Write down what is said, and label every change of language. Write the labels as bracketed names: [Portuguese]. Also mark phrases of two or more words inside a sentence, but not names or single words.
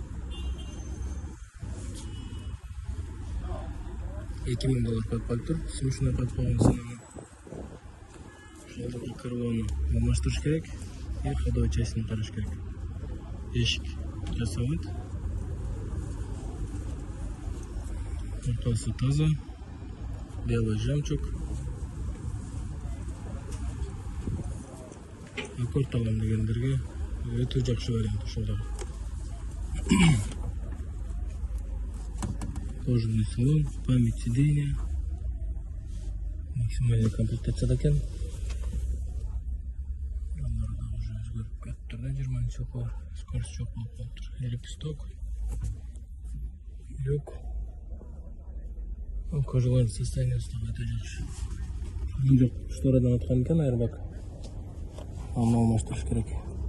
[Uzbek] 2000 dollar qo'yib qolibdi. Shuni qilib qo'ygansan. Shunday karvonni almashtirish kerak. Ходовой qarash kerak. Eshik jasovat. Orqasi toza. [Russian] Белый жемчуг. [Uzbek] Accord alam deganlarga o'ta yaxshi variant shunda. [Russian] Кожаный салон, память сидения, максимальная комплектация ekan. [Uzbek] Ularda уже o'zgarib ketdi. Jurmanchi bor, скорость yo'q bo'lib qoldi. [Russian] Лепесток. Люк. Кожаный состояние [Uzbek] o'ta yaxshi. Yo'q, shtoradan o'tgan ekan airbag. Ammo almashtirish kerak.